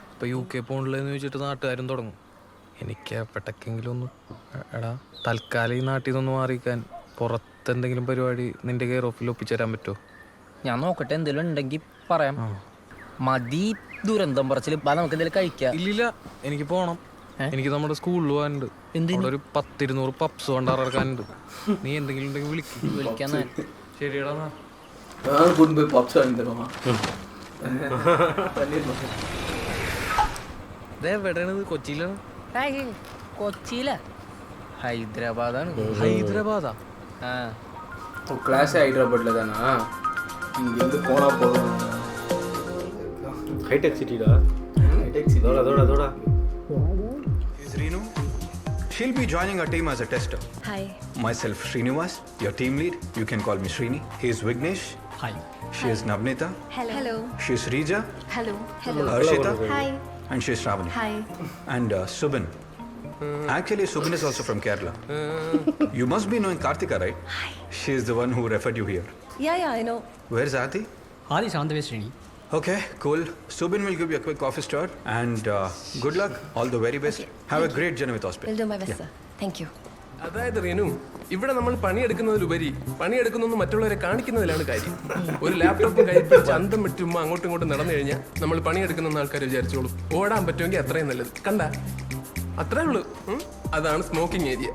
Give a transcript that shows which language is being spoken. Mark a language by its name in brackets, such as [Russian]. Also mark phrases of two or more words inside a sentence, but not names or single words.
[Malayalam] ഇപ്പോൾ UK പോകണില്ലെന്ന് ചോദിച്ചിട്ട് നാട്ടുകാരും തുടങ്ങും. എനിക്ക് എപ്പോഴെങ്കിലും ഒന്ന് എടാ തൽക്കാലം ഈ നാട്ടിൽ നിന്നൊന്ന് മാറിക്കാൻ പുറത്തെന്തെങ്കിലും പരിപാടി നിന്റെ കെയർ ഓഫിൽ ഒപ്പിച്ചേരാൻ പറ്റുമോ? ഞാൻ നോക്കട്ടെ, എന്തെങ്കിലും ഉണ്ടെങ്കിൽ പറയാം. മതി ദുരന്തം പറച്ചിൽ. നമുക്ക് എന്തെങ്കിലും കഴിക്കാം. ഇല്ലില്ല, എനിക്ക് പോകണം. എനിക്ക് നമ്മുടെ സ്കൂളിൽ പോകാനുണ്ട്. അവിടെ ഒരു 10-200 പപ്സ് കൊണ്ടിറക്കാനുണ്ട്. നീ എന്തെങ്കിലും ഉണ്ടെങ്കിൽ വിളിക്കാൻ. ശരിയടാ. [Tamil] நான் கொண்டு போய் பப்ஸ் வாங்கி தருவான். [Malayalam] എവിടെയാണ്? കൊച്ചിയിലാണ്? കൊച്ചിയില? ഹൈദരാബാദാണ്. ഹൈദരാബാദാ? [Tamil] கிளாஸே ஹைதராபாத்ல தானா? இங்கேருந்து போனால் போதும். ஹைடெக் சிட்டிடா. ஹைடெக் சிட்டி. தோடா. [English] Is Reenu? She'll be joining our team as a tester. Hi. Myself, Srinivas, your team lead. You can call me Srini. He is Vignesh. Hi. She is Navnita. Hello. She is Rija. Hello. Harshita. Hi. And she's Shravani. Hi. And Subin. Actually, Subin is also from Kerala. You must be knowing Karthika, right? Hi. She is the one who referred you here. Yeah, I know. Where's Adi? Adi's on the way, Srini. Okay, cool. Subin will give you a quick office tour. And good luck. All the very best. Have a great journey with hospital. Will do my best, sir. Thank you. [Malayalam] അതായത് റീനു, ഇവിടെ നമ്മൾ പണിയെടുക്കുന്നതിലുപരി പണിയെടുക്കുന്നൊന്നും മറ്റുള്ളവരെ കാണിക്കുന്നതിലാണ് കാര്യം. ഒരു ലാപ്ടോപ്പും കയ്യിൽ പിടിച്ച് അന്തം വിട്ടും അങ്ങോട്ടും ഇങ്ങോട്ടും നടന്നു കഴിഞ്ഞാൽ നമ്മൾ പണിയെടുക്കുന്ന ആൾക്കാർ വിചാരിച്ചോളും. ഓടാൻ പറ്റുമെങ്കിൽ അത്രയും നല്ലത്. കണ്ട, അത്രേ ഉള്ളൂ. അതാണ് [English] smoking area.